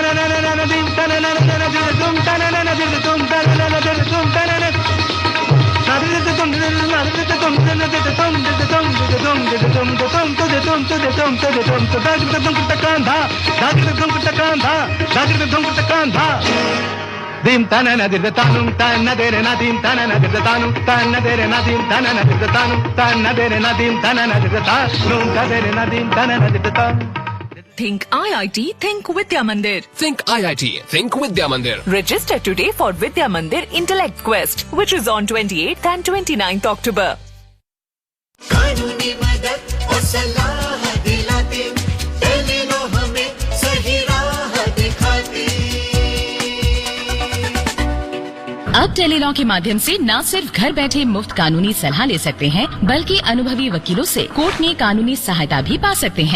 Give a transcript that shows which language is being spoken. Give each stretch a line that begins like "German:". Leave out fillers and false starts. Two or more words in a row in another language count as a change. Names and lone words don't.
English: na na na dim ta na na na dim ta na na na dim ta na na na dim ta na na dim ta na na dir ta nu ta na de re na dim ta na na dir ta nu ta na de re na dim ta na na dir ta nu ta na de re na dim ta na na dir ta nu ta de re na dim ta na na dir ta Think IIT, think Vidya Mandir. Think IIT, think Vidya Mandir. Register today for Vidya Mandir Intellect Quest, which is on 28th and 29th October.
Hindi: कानूनी मदद और सलाह दिलाते, टेलीलॉ हमें सही राह दिखाती। अब टेलीलॉ के माध्यम से न सिर्फ घर बैठे मुफ्त कानूनी सलाह ले सकते हैं, बल्कि अनुभवी वकीलों से कोर्ट में कानूनी सहायता भी पा सकते हैं।